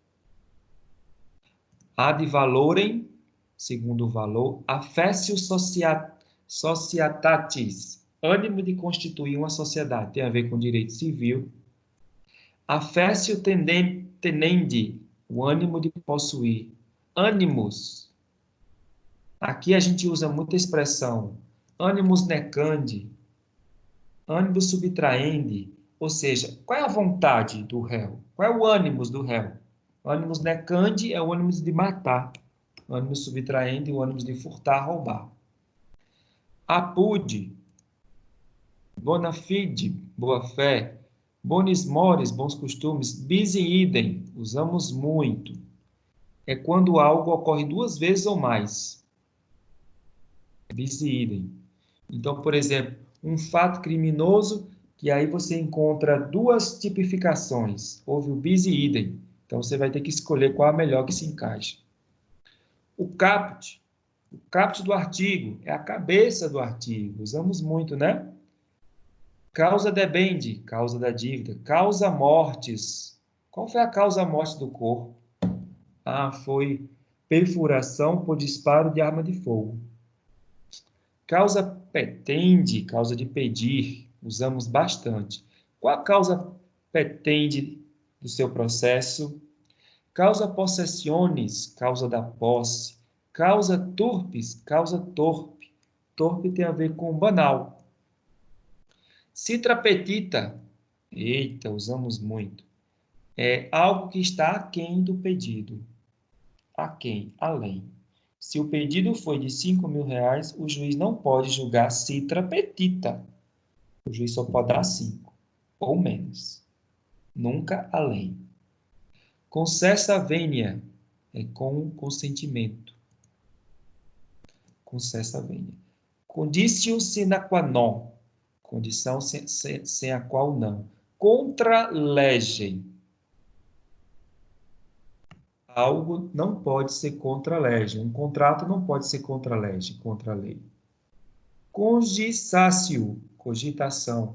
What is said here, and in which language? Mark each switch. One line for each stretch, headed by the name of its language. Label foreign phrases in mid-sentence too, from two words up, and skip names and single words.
Latin: Ad valorem,
Portuguese: segundo o valor,
Latin: affectio societatis,
Portuguese: ânimo de constituir uma sociedade, tem a ver com direito civil.
Latin: Affectio tenendi, o ânimo de possuir.
Portuguese: Animus, aqui a gente usa muita expressão,
Latin: animus necandi, animus subtraendi,
Portuguese: ou seja, qual é a vontade do réu? Qual é o ânimos do réu? O
Latin: ânimos necandi
Portuguese: é o ânimos de matar, o
Latin: ânimos subtraendi
Portuguese: é o ânimos de furtar, roubar.
Latin: Apude, bona fide,
Portuguese: boa fé,
Latin: bonis mores,
Portuguese: bons costumes,
Latin: bis in idem,
Portuguese: usamos muito. É quando algo ocorre duas vezes ou mais.
Latin: Bis in idem.
Portuguese: Então, por exemplo, um fato criminoso, que aí você encontra duas tipificações. Houve o
Latin: bis in idem.
Portuguese: Então, você vai ter que escolher qual a melhor que se encaixa. O caput do artigo, é a cabeça do artigo. Usamos muito, né?
Latin: Causa debendi,
Portuguese: causa da dívida.
Latin: Causa mortis.
Portuguese: Qual foi a causa morte do corpo? Foi perfuração por disparo de arma de fogo.
Latin: Causa petende,
Portuguese: causa de pedir, usamos bastante. Qual a
Latin: causa petende
Portuguese: do seu processo?
Latin: Causa possessiones,
Portuguese: causa da posse.
Latin: Causa turpes,
Portuguese: causa torpe. Torpe tem a ver com banal.
Latin: Citra petita,
Portuguese: eita, usamos muito. É algo que está aquém do pedido. Aquém, além. Se o pedido foi de R$ 5.000, o juiz não pode julgar
Latin: citra petita.
Portuguese: O juiz só pode dar 5, ou menos. Nunca além.
Latin: Concessa venia,
Portuguese: é com consentimento.
Latin: Concessa venia. Conditio sine qua non,
Portuguese: condição sem a qual não.
Latin: Contra legem.
Portuguese: Algo não pode ser contra a lei. Um contrato não pode ser contra a lei, contra a lei. Cogitatio, cogitação.